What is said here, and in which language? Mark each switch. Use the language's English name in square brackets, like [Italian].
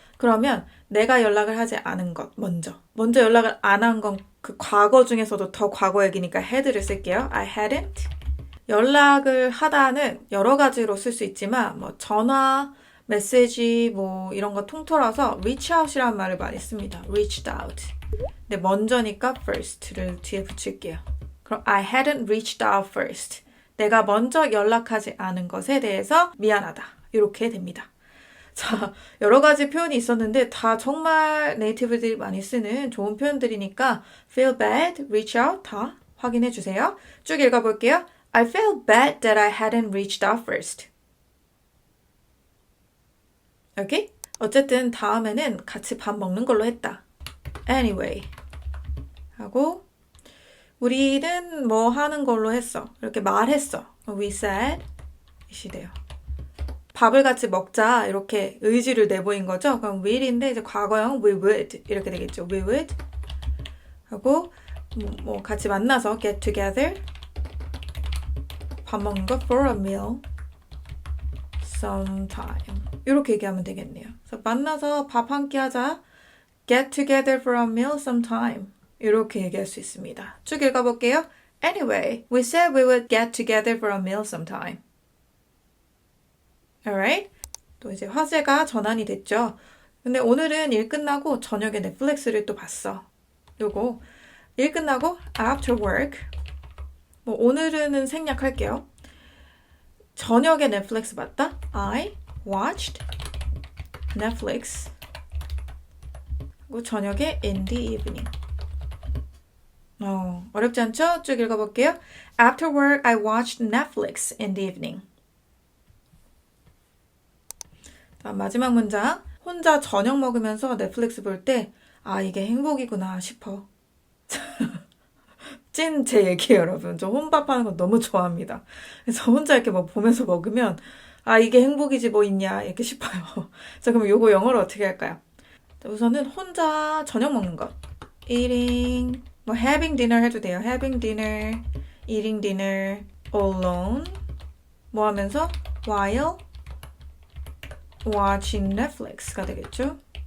[Korean] 그러면 내가 연락을 하지 않은 것 먼저 연락을 안 한 건 그 과거 중에서도 더 과거 얘기니까 had를 쓸게요. [English] I hadn't. [Korean] 연락을 하다는 여러 가지로 쓸 수 있지만 뭐 전화, 메시지 뭐 이런 거 통틀어서 reach out이라는 말을 많이 씁니다. [English] reached out. [Korean] 근데 먼저니까 first를 뒤에 붙일게요. 그럼 [English] I hadn't reached out first. [Korean] 내가 먼저 연락하지 않은 것에 대해서 미안하다. 이렇게 됩니다. 자, 여러 가지 표현이 있었는데 다 정말 네이티브들이 많이 쓰는 좋은 표현들이니까 feel bad, reach out 다 확인해 주세요. 쭉 읽어볼게요. [English] I feel bad that I hadn't reached out first. [Korean] 오케이? 어쨌든 다음에는 같이 밥 먹는 걸로 했다. Anyway 하고 우리는 뭐 하는 걸로 했어. 이렇게 말했어. [English] We said [Korean] 이시 돼요. 밥을 같이 먹자 이렇게 의지를 내보인 거죠. 그럼 will인데 이제 과거형 [English] we would [Korean] 이렇게 되겠죠. We would 하고 뭐 같이 만나서 [English] get together [Korean] 밥 먹는 거 [English] for a meal sometime [Korean] 이렇게 얘기하면 되겠네요. 그래서 만나서 밥 한 끼 하자 [English] get together for a meal sometime [Korean] 이렇게 얘기할 수 있습니다. 쭉 읽어볼게요. [English] Anyway, we said we would get together for a meal sometime. Alright? [Korean] 또 이제 화제가 전환이 됐죠. 근데 오늘은 일 끝나고 저녁에 넷플릭스를 또 봤어. 요거 일 끝나고 after work 뭐 오늘은 생략할게요. 저녁에 넷플릭스 봤다. [English] I watched Netflix [Korean] 그리고 저녁에 [English] in the evening. [Korean] 어렵지 않죠? 쭉 읽어볼게요. [English] After work, I watched Netflix in the evening. [Korean] 다음 마지막 문장. 혼자 저녁 먹으면서 넷플릭스 볼 때 이게 행복이구나 싶어. 찐 제 얘기예요, 여러분. 저 혼밥하는 거 너무 좋아합니다. 그래서 혼자 이렇게 뭐 보면서 먹으면 이게 행복이지 뭐 있냐 이렇게 싶어요. 자, 그럼 요거 영어로 어떻게 할까요? 자, 우선은 혼자 저녁 먹는 것. eating 뭐 having dinner 해도 돼요. [English] having dinner, eating dinner, alone [Korean] 뭐 하면서 [English] while watching Netflix가 되겠죠.